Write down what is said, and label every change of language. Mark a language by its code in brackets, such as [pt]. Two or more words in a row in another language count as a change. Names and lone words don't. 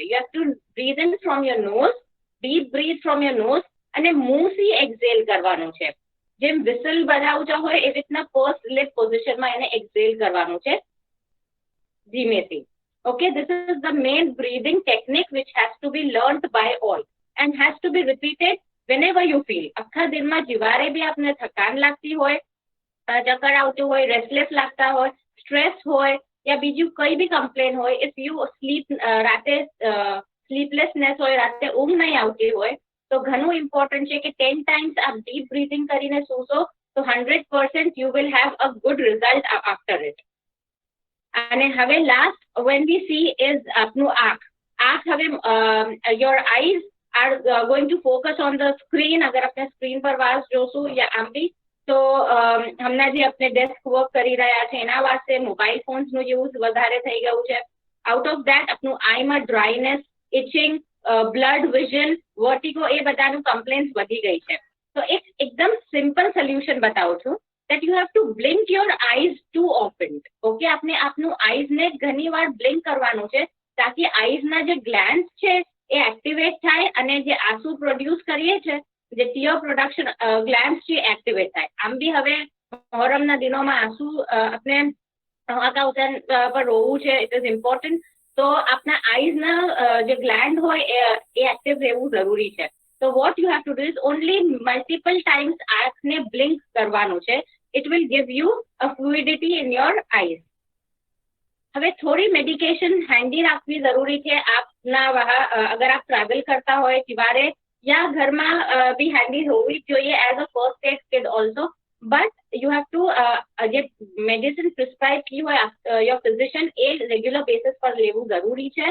[en] you have to breathe in from your nose, deep breath from your nose, [gu] અને મુંહથી એક્ઝેલ કરવાનું છે. જેમ વિસલ બજાવતા હોય એવી રીતના ફર્સ્ટ લિપ પોઝિશનમાં એને એક્ઝેલ કરવાનું છે ધીમેથી. [en] okay, this is the main breathing technique which has to be learned by all and has to be repeated whenever you feel. [gu] આખા દિનમાં જયારે બી આપને થકાન લાગતી હોય, ચક્કર આવતું હોય, રેસ્ટલેસ લાગતા હોય, સ્ટ્રેસ હોય या બીજું કઈ બી કમ્પ્લેન હોય, [en] if you sleep [gu] રાતે સ્લીપલેસનેસ હોય, રાતે ઊંઘ નહીં આવતી હોય, તો ઘણું ઇમ્પોર્ટન્ટ છે કે 10 ટાઈમ્સ આપ [en] deep breathing [gu] કરીને સૂશો તો 100% [en] you will have a good result after it. [gu] અને હવે લાસ્ટ [en] when we see is [gu] આપનું આંખ હવે [en] your eyes are going to focus on the screen. [gu] અગર આપણે સ્ક્રીન પર વાસ જોશું યા આમ બી તો હમણાં જે આપણે [en] desk work [gu] કરી રહ્યા છે એના વાસ્તે [en] mobile phones [gu] નું યુઝ વધારે થઈ ગયું છે. [en] out of that [gu] આપનું આઈમાં ડ્રાયનેસ, ઇચિંગ, [en] blood vision, [gu] વર્ટિગો એ બધાનું કમ્પ્લેન્ટ્સ વધી ગઈ છે. તો એક એકદમ [en] simple solution [gu] બતાવું છું [en] that you have to blink your eyes too often. [gu] ઓકે, આપણે આપનું આઈઝ ને ઘણી વાર બ્લિંક કરવાનું છે તાકી આઈઝ ના જે ગ્લેન્ડ્સ છે એ એક્ટિવેટ થાય અને જે આંસુ પ્રોડ્યુસ કરીએ છે જે [en] tear production glands [gu] છે એક્ટિવેટ થાય. આમ બી હવે મોહરમના દિનોમાં આંસુ આપણે અકાઉન્ટન પર રોવું છે, [en] it is important. [gu] તો આપના આઈઝ ના જે ગ્લેન્ડ હોય એ એક્ટિવ રહેવું જરૂરી છે. [en] So what you have to do is only multiple times [gu] આંખને blink કરવાનું છે. [en] It will give you a fluidity in your eyes. [gu] હવે થોડી મેડિકેશન હેન્ડી રાખવી જરૂરી છે. આપના અગર આપ ટ્રાવેલ કરતા હોય ત્યારે યા ઘરમાં બી હેન્ડી હોવી જોઈએ [en] as a first aid kit also. but you have to [gu] જે [en] medicine prescribe [gu] की હોય [en] your physician [gu] એ [en] regular basis [gu] પર લેવું જરૂરી છે.